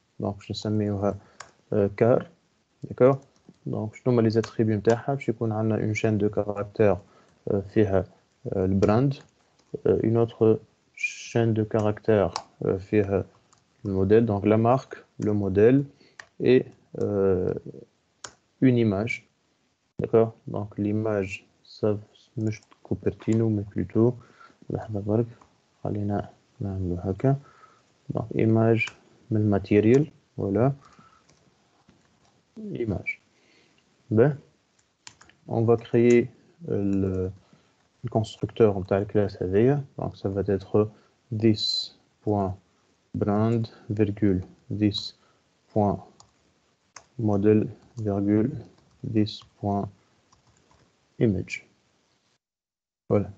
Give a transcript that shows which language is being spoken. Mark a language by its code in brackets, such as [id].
[fr] Donc je نسميوها car, d'accord. Donc شنو هما les attributs نتاعها [ar] باش يكون عندنا [fr] une chaîne de caractères فيها البراند, une autre chaîne de caractères فيها le modèle, donc la marque, le modèle et une image, d'accord. Donc l'image ça [ar] مش كوبرتينو [fr] mais plutôt [ar] لحظة برك خلينا نعملو هكا. [fr] Donc image من matériel, voilà, image. Ben, on va créer le constructeur de la classe هذيا. Donc ça va être this.brand virgule this.model virgule this.image. Voilà.